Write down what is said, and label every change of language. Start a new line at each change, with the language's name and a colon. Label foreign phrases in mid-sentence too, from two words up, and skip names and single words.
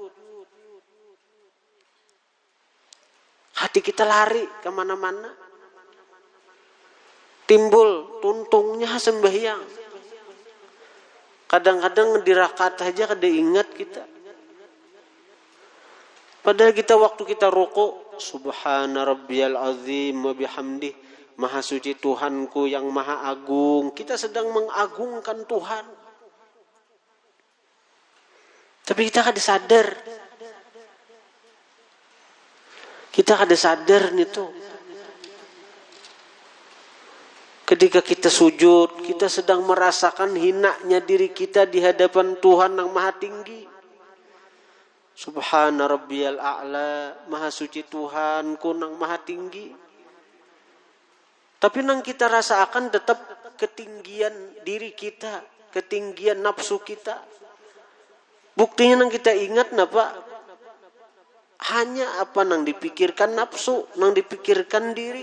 Indonesian: Hati kita lari kemana-mana.
Banjar: Timbul tuntungnya sembahyang. Kadang-kadang di rakaat aja kada ingat kita.
Indonesian: Padahal kita waktu kita ruku,
Arabic: سبحان ربي العظيم وبحمده.
Indonesian: Maha suci Tuhanku yang maha agung. Kita sedang mengagungkan Tuhan.
Banjar: Tapi kita kada sadar. Kita kada sadar nih tuh.
Indonesian: Ketika kita sujud, kita sedang merasakan hinanya diri kita di hadapan Tuhan yang maha tinggi.
Arabic: سبحان ربي الأعلى,
Indonesian: maha suci Tuhanku yang maha tinggi.
Banjar: Tapi nang kita rasakan tetap ketinggian diri kita, ketinggian nafsu kita. Buktinya nang kita ingat napa? Hanya apa nang dipikirkan nafsu, nang dipikirkan diri.